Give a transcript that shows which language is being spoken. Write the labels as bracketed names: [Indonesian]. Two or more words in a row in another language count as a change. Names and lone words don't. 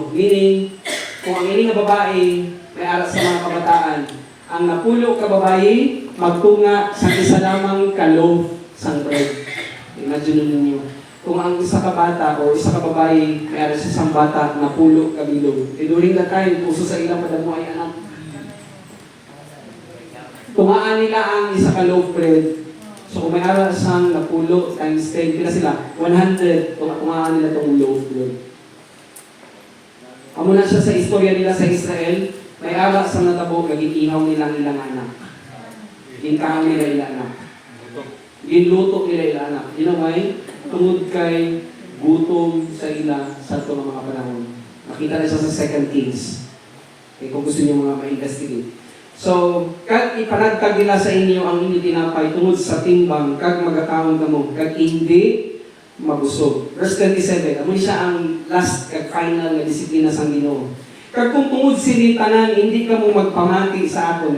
[Hiligaynon] Meaning, kung ang inyong babae may aras sa mga kabataan, ang napulo kababae magtunga sa isa lamang ka-loaf sang bread. Imagine ninyo. Kung ang isa ka bata o isa ka babae may aras sa isang bata, napulo kabilog. [English] During that time, [Hiligaynon] puso sa ilang padamo ay anak. Tumaan nila ang isa ka [English] loaf bread. [Hiligaynon] So kung may aras sang napulo times 10, pila sila? 100. Tumaan nila itong [English] loaf bread. [Hiligaynon] Amo na siya sa istorya nila sa Israel. May aras sang natabo, naging ihaw nilang ilang anak. Ginkahaw nila ilang anak. Ginluto nila ilang anak. [English] You know why? [Hiligaynon] Tungod kay gutom sa ila sa ito ng mga panahon. Makita na siya sa 2 Kings. Okay, kung gusto niyo mga ma-investigate. So, kag ipanagtag nila sa inyo ang inyong tinapay tungod sa timbang, kag magakaon kamo, kag hindi mabusog. Verse 27, amo siya ang last kag final na disiplina sang Ginoo. Kag kung tungod sini tanan, hindi ka mo magpamati sa aton.